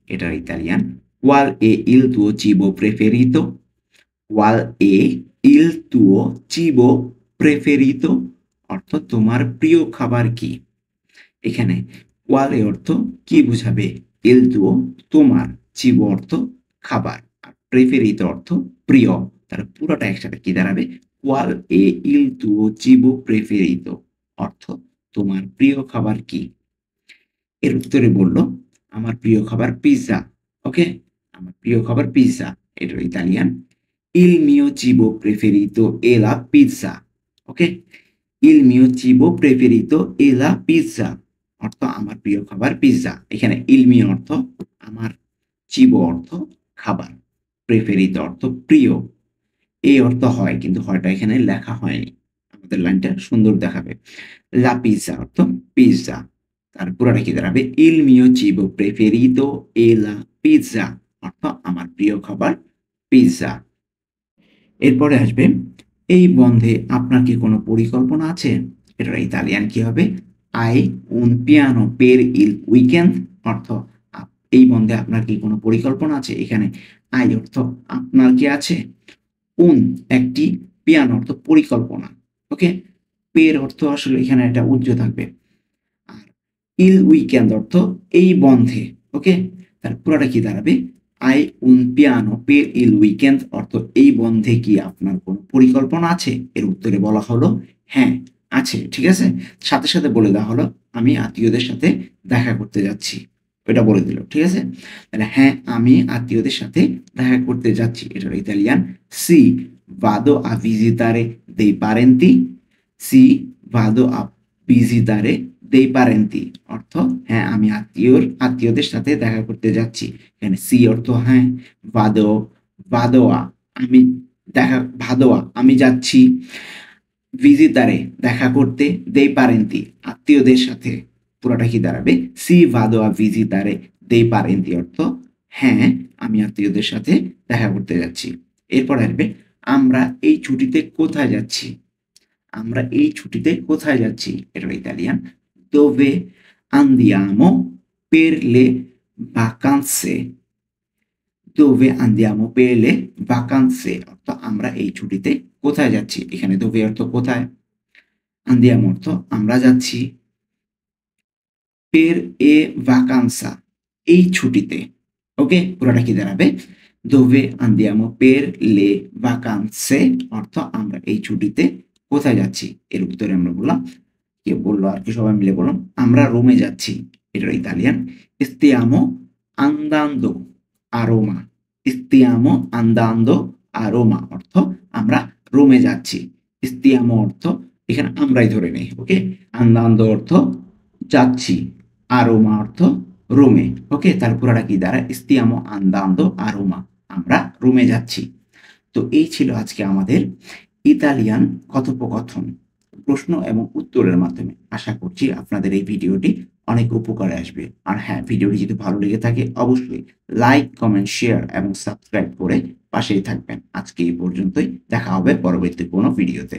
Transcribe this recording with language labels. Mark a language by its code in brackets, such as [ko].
[bn] এটার Italian [it] Qual è il tuo cibo preferito? Qual è il tuo cibo preferito? [bn] অর্থ তোমার প্রিয় খাবার কি? এখানে quale অর্থ কি বুঝাবে? il tuo তোমার, cibo অর্থ খাবার, আর preferito অর্থ প্রিয়। তাহলে পুরোটা একসাথে কি দাঁড়াবে? [it] Qual è il tuo cibo preferito? [bn] অর্থ তোমার প্রিয় খাবার কি? এর উত্তরে বলল আমার প্রিয় খাবার পিজ্জা। ওকে? আমার প্রিয় খাবার পিজ্জা। এটার Italian [it] Il mio cibo preferito è la pizza. Ok? Il mio cibo preferito è la pizza. [bn] অর্থ আমার প্রিয় খাবার পিজ্জা। এখানে il mio অর্থ আমার, cibo অর্থ খাবার, preferito অর্থ প্রিয়। এই অর্থ হয় কিন্তু হয়টা এখানে লেখা হয়নি। আমাদের লাইনটা সুন্দর দেখাবে। La pizza অর্থ পিজ্জা। তার পুরোটা কি দাঁড়াবে? [it] Il mio cibo preferito è la pizza. [bn] অর্থ আমার প্রিয় খাবার পিজ্জা। এরপরে আসবে এই বন্ধে আপনার কি কোনো পরিকল্পনা আছে? এটার ইতালিয়ান কি হবে? [it] Hai un piano per il weekend? [bn] অর্থ এই বন্ধে আপনার কি কোনো পরিকল্পনা আছে? এখানে hai অর্থ আপনার কি আছে? un একটি, piano অর্থ পরিকল্পনা। ওকে? per অর্থ আসলে এখানে একটা উজ্জ্ব থাকবে। আর il weekend অর্থ এই বন্ধে। ওকে? তার পুরোটা কি দাঁড়াবে? [it] Hai un piano per il weekend? [bn] অর্থ এই বন্ধে কি আপনার কোনো পরিকল্পনা আছে? এর উত্তরে বলা হলো হ্যাঁ, আছে। ঠিক আছে? সাথে, সাথে বলে দেওয়া হলো আমি আত্মীয়দের সাথে দেখা করতে যাচ্ছি। ওইটা বলে দিল। ঠিক আছে? তাহলে হ্যাঁ, আমি আত্মীয়দের সাথে দেখা করতে যাচ্ছি। এটার Italian [it] Sì, vado a visitare dei parenti. Sì, vado a visitare dei parenti [bn] অর্থ হ্যাঁ, আমি আত্মীয়দের সাথে দেখা করতে যাচ্ছি। এখানে সি অর্থ হ্যাঁ, ভাদোয়া আমি দেখা, ভাদোয়া আমি যাচ্ছি, ভিজিতারে দেখা করতে, dei parenti আত্মীয়দের সাথে। পুরোটা কি দাঁড়াবে? C [it] vado a visitare dei parenti [bn] অর্থ হ্যাঁ, আমি আত্মীয়দের সাথে দেখা করতে যাচ্ছি। এরপর আসবে আমরা এই ছুটিতে কোথায় যাচ্ছি? আমরা এই ছুটিতে কোথায় যাচ্ছি? এটা হলো Italian. [it] Dove andiamo per le vacanze? Dove andiamo per le vacanze [bn] অর্থ আমরা এই ছুটিতে কোথায় যাচ্ছি? এখানে dove অর্থ কোথায়, andiamo অর্থ আমরা যাচ্ছি, per e vacanza এই ছুটিতে। ওকে, পুরোটা কি দাঁড়াবে? [it] dove andiamo per le vacanze [bn] অর্থ আমরা এই ছুটিতে কোথায় যাচ্ছি। এর উত্তরে আমরা বললাম, কে বললো আর কি, সবাই মিলে বললাম আমরা রোমে যাচ্ছি। এটা Italian. [it] stiamo andando a Roma, stiamo andando a Roma [bn] অর্থ আমরা রোমে যাচ্ছি। stiamo অর্থ এখানে আমরাই ধরে নেই। ওকে, andando অর্থ যাচ্ছি, a Roma অর্থ রোমে। ওকে, তার পুরাটা কি দাঁড়ায়? [it] stiamo andando a Roma, [bn] আমরা রোমে যাচ্ছি। তো এই ছিল আজকে আমাদের ইতালিয়ান কথোপকথন প্রশ্ন এবং উত্তরের মাধ্যমে। আশা করছি আপনাদের এই ভিডিওটি অনেক উপকারে আসবে। আর হ্যাঁ, ভিডিওটি যদি ভালো লেগে থাকে অবশ্যই লাইক, কমেন্ট, শেয়ার এবং সাবস্ক্রাইব করে পাশেই থাকবেন। আজকে এই পর্যন্তই, দেখা হবে পরবর্তী কোনো ভিডিওতে।